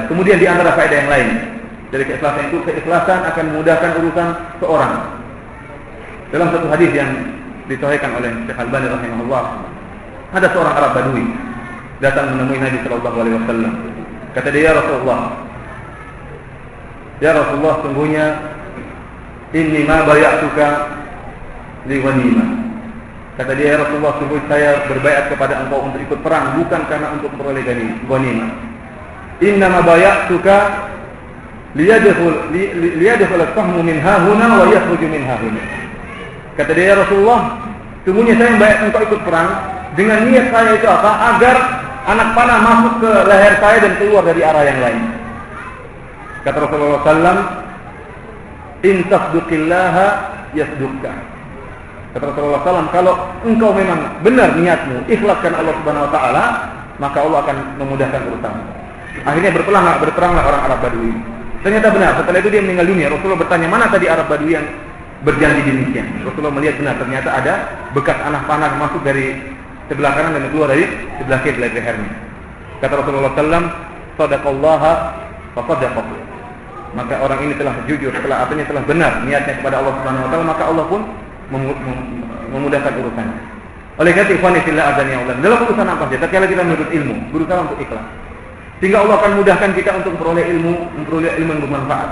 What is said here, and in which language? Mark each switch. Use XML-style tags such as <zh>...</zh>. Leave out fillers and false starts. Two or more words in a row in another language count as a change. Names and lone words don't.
<id>Kemudian di antara faedah yang lain dari keikhlasan itu, keikhlasan akan memudahkan urusan seorang. Dalam satu hadis yang disahihkan oleh Syekh Albani rahimahullah, ada seorang Arab Badui datang menemui Nabi</id> <ar>صلى الله عليه وسلم.</ar> <id>Kata dia,</id> <ar>"يا رسول الله, sungguhnya إني ما بايعتك لغنيمة."</ar> <id>Kata dia,</id> <ar>"يا رسول الله,</ar> <id>sungguh saya berbaiat kepada engkau untuk ikut perang, bukan karena untuk memperoleh ghanimah.</id> <ar>إنما بايعتك ليدخل السهم من ههنا ويخرج من ههنا."</ar> <id>Kata dia,</id> <ar>"يا رسول الله,</ar> <id>sungguhnya saya membaiat engkau ikut perang dengan niat saya itu apa? Agar anak panah masuk ke leher saya dan keluar dari arah yang lain."</id> <ar>Kata رسول الله صلى الله, "إن تصدق الله يصدقك."</ar> <id>Kata Rasulullah SAW, kalau engkau memang benar niatmu, ikhlaskan Allah</id> <ar>سبحانه وتعالى,</ar> <id>maka Allah akan memudahkan urusanmu. Akhirnya berperanglah orang Arab Badui. Ternyata benar, setelah itu dia meninggal dunia. Rasulullah bertanya, "Mana tadi Arab Badui yang berjanji demikian?" Rasulullah melihat benar, ternyata ada bekas anak panah masuk dari sebelah kanan dan keluar dari sebelah kiri dari lehernya. Kata Rasulullah SAW,</id> <ar>"صدق الله فصدقه."</ar> <id>Maka orang ini telah jujur, artinya telah benar niatnya kepada Allah</id> <ar>سبحانه وتعالى,</ar> <id>maka Allah pun memudahkan urusannya. Oleh karena</id> <ar>إخواني في الله</ar> <id>azan</id> <ar>يا الله,</ar> <id>dalam urusan apa saja, tatkala kita menuntut ilmu, berusaha untuk ikhlas. Sehingga Allah akan mudahkan kita untuk memperoleh ilmu yang bermanfaat.</id>